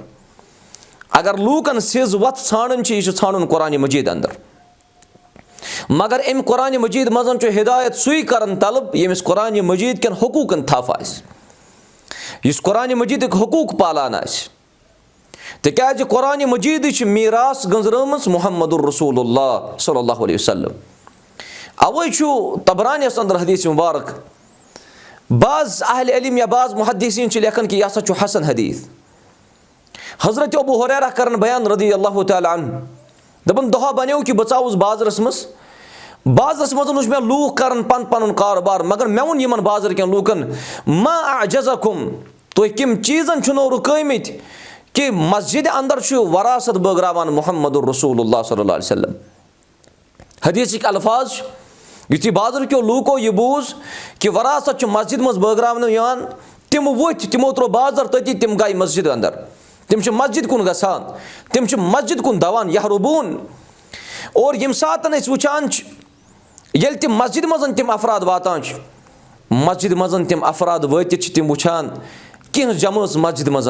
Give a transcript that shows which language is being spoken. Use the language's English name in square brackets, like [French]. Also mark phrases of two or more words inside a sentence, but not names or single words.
[Kashmiri] اگر لوٗکن سیٚز وتھ ژھانڈٕنۍ چھِ یہِ چھُ ژھانڈُن قرآنِ مجیٖد اندر. مگر امہِ قرآنِ مجیٖد منٛز چھُ ہدایت سُے کران طلب ییٚمِس قرآنِ مجیٖد کٮ۪ن حقوٗقن تھپھ آسہِ، یُس قرآنِ مجیٖدٕکۍ حقوٗق پالان آسہِ. تِکیازِ قرآنِ مجیٖدٕے چھِ میٖراث گٔنٛزرٲمٕژ محمد رسول اللہ [Arabic] صلی اللہ علیہ وسلم. [Kashmiri] اوے چھُ طبرانیَس اندر حدیث مبارک بعض اہلِ علم یا بعض محدثیٖن چھِ لیکھان کہِ یہِ ہسا چھُ حسن حدیث. حضرت ابو ہریرہ کران بیان [Arabic] رضی اللہ تعالیٰ عنہ، [Kashmiri] دپان دۄہا بنیو کہِ بہٕ ژاوُس بازرس منٛز وٕچھ مےٚ لوٗکھ کران پنُن کاروبار، مگر مےٚ ووٚن یِمن بازر کٮ۪ن لوٗکن [Arabic] ما اعجزکم، [Kashmiri] تُہۍ کٔمۍ چیٖزن چھِنو رُکٲمٕتۍ کہِ مسجدِ اندر چھُ وراثت بٲگراوان محمد رسول اللہ [Arabic] صلی اللہ علیہ وسلم. [Kashmiri] حدیثٕکۍ الفاظ چھِ یُتھُے بازر کیو لوٗکو یہِ بوٗز کہِ وراثت چھُ مسجد منٛز بٲگراونہٕ یِوان، تِم ؤتھۍ، تِمو تروو بازر تٔتی، تِم گٔے مسجد اندر، تِم چھِ مسجد کُن گژھان، تِم چھِ مسجد کُن دوان یحربوٗن. اور ییٚمہِ ساتہٕ أسۍ وٕچھان چھِ ییٚلہِ تِم مسجد منٛز تِم افراد واتان چھِ، مسجد منٛز تِم افراد وٲتِتھ چھِ تِم وٕچھان کینٛہہ جمٲژ مسجد منٛز.